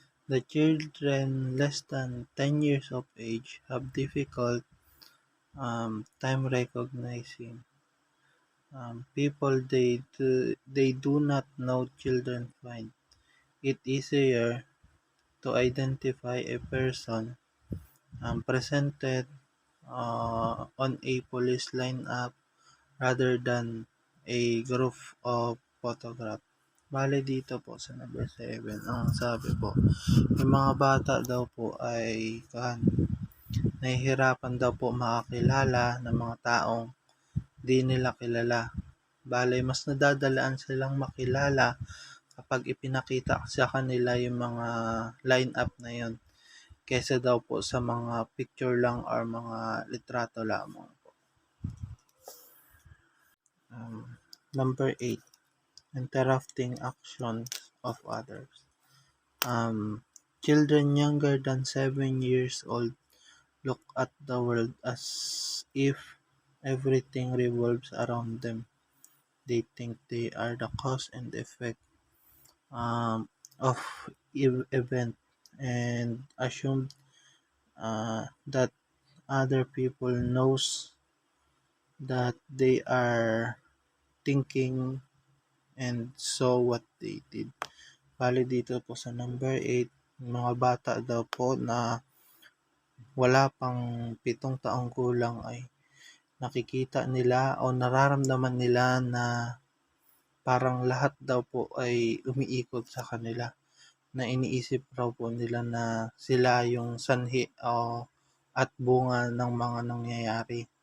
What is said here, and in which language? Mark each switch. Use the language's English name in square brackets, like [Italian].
[English] The children less than 10 years of age have difficult time recognizing people they do not know. Children find it easier to identify a person presented on a police lineup rather than a group of photograph. [Filipino] Bale dito po sa number 7, ang sabi po, yung mga bata daw po ay nahihirapan daw po makakilala ng mga taong di nila kilala. Bale, mas nadadalaan silang makilala kapag ipinakita sa kanila yung mga line-up na yun kaysa daw po sa mga picture lang or mga litrato lamang po. [English] Number 8. Interrupting actions of others. Children younger than 7 years old look at the world as if everything revolves around them. They think they are the cause and effect of event and assume that other people knows that they are thinking and saw what they did. [Filipino] Bali dito po sa number 8, mga bata daw po na wala pang 7 taong gulang ay nakikita nila o nararamdaman nila na parang lahat daw po ay umiikot sa kanila, na iniisip raw po nila na sila yung sanhi o at bunga ng mga nangyayari.